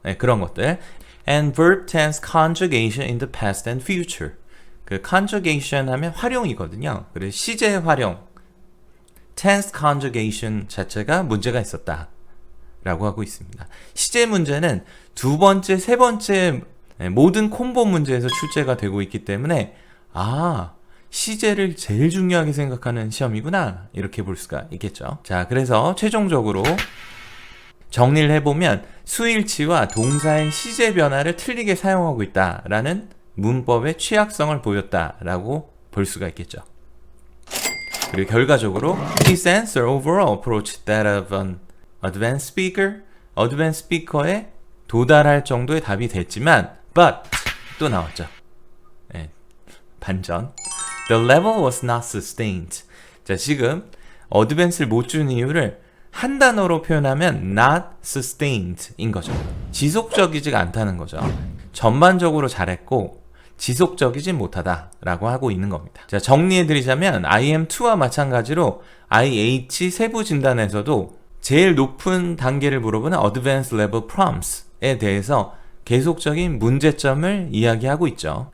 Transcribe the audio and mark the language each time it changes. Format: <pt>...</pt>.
<ko>네, 그런 것들.</ko> <en>And verb tense conjugation in the past and future.</en> <ko>그 conjugation 하면 활용이거든요. 그래서 시제 활용. tense conjugation 자체가 문제가 있었다 라고 하고 있습니다. 시제 문제는 두 번째, 세 번째 모든 콤보 문제에서 출제가 되고 있기 때문에 시제를 제일 중요하게 생각하는 시험이구나 이렇게 볼 수가 있겠죠. 자, 그래서 최종적으로 정리를 해보면 수일치와 동사의 시제 변화를 틀리게 사용하고 있다라는 문법의 취약성을 보였다라고 볼 수가 있겠죠. 그리고 결과적으로</ko> <en>his answer overall approached that of an advanced speaker,</en> <ko>advanced speaker에 도달할 정도의 답이 됐지만 but 또 나왔죠. 네, 반전.</ko> <en>The level was not sustained.</en> <ko>자, 지금 어드밴스를 못 준 이유를 한 단어로 표현하면</ko> <en>not sustained</en> <ko>인 거죠. 지속적이지가 않다는 거죠. 전반적으로 잘했고 지속적이진 못하다라고 하고 있는 겁니다. 자, 정리해드리자면 IM2와 마찬가지로 IH 세부 진단에서도 제일 높은 단계를 물어보는 Advanced Level Prompts에 대해서 계속적인 문제점을 이야기하고 있죠.</ko>